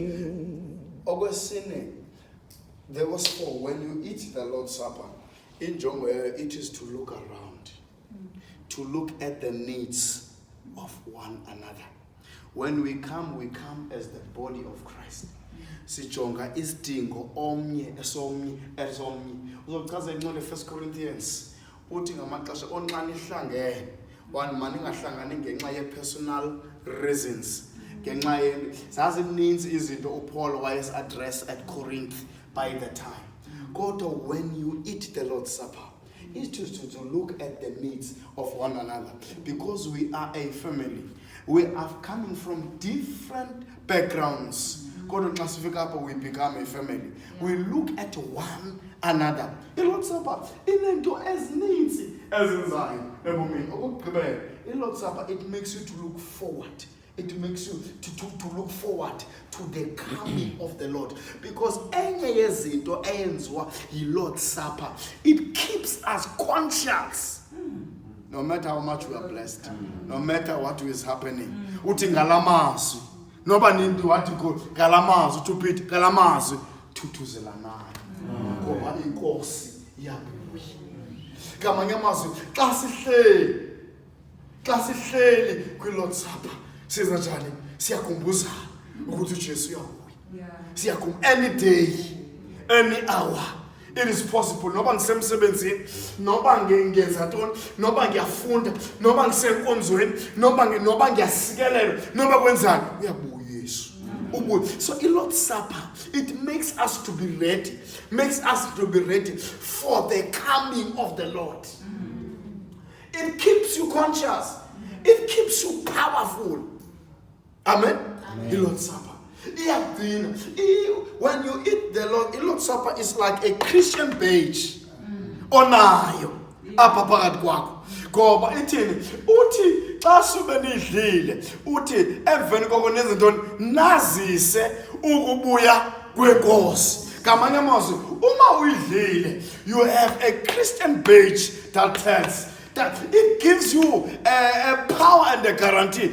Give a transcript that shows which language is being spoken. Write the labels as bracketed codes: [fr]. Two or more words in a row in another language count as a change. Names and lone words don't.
[en] Okwesine, there was 4. When you eat the Lord's Supper, in John, it is to look around, to look at the needs of one another. When we come as the body of Christ. [xh] Sijonga isidingo omnye esomnye. Uzochaza incwadi 1 Corinthians uthi ngamaxesha onxa nihlangene [en] one man [xh] ingahlangani ngenxa ye [en] personal reasons. [xh] Ngenxa ye zazininzi izinto uPaul wayes [en] address at Corinth by the time. Kodwa when you eat the Lord's Supper, it is to look at the needs of one another because we are a family. We are coming from different backgrounds. Kodwa xa sifika apho we become a family. We look at one another. [xh] The Lord's Supper inento ezininzi ezenzayo ebomini. Okugqibela, [en] the Lord's Supper it makes you to look forward. It makes you to look forward to the coming of the Lord. Because [xh] enye yezinto eyenziwa yi-Lord's Supper, [en] it keeps us conscious. No matter how much we are blessed, no matter what is happening. [xh] Uthi ngalamazwi, noba nini wathi ngalamazwi, uThuphithi ngalamazwi, thuthuzelanayo. Ngoba inkosi iyabuya. Ngamanye amazwi, xa sihleli kwi-Lord's Supper, siza njani siyakhumbuzana ukuthi uJesu uyabuya. [en] Any day, any hour, it is possible. [xh] Noba ngisemsebenzini, noba ngenza ntoni, noba ngiyafunda, noba ngisenkonzweni, noba ngiyasikelela, noba kwenzani uyabuya uYesu. [en] So i-Lord's Supper, it makes us to be ready, for the coming of the Lord. It keeps you conscious. It keeps you powerful. Amen? The Lord's Supper. When you eat the Lord's Supper is like a Christian badge. [xh] Onayo. Apha phakathi kwakho. Ngoba ithini? Uthi xa sube nidlile, uthi emveni koko nezintoni nazise ukubuya kwenkosi. Ngamanye amazwi, uma uyidlile, [en] you have a Christian badge that tells that it gives you a power and a guarantee.